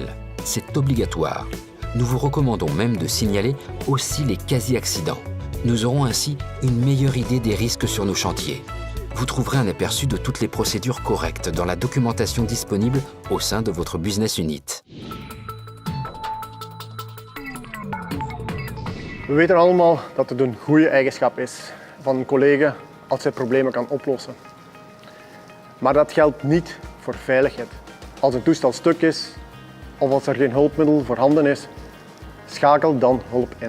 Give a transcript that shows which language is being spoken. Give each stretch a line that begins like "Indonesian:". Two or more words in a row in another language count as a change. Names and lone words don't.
French: C'est obligatoire. Nous vous recommandons même de signaler aussi les quasi-accidents. Nous aurons ainsi une meilleure idée des risques sur nos chantiers. Vous trouverez un aperçu de toutes les procédures correctes dans la documentation disponible au sein de votre
English: business unit.
Dutch: We weten allemaal dat het een goede eigenschap is van een collega als hij problemen kan oplossen. Maar dat geldt niet voor veiligheid. Als een toestel stuk is of als er geen hulpmiddel voorhanden is, schakel dan hulp in.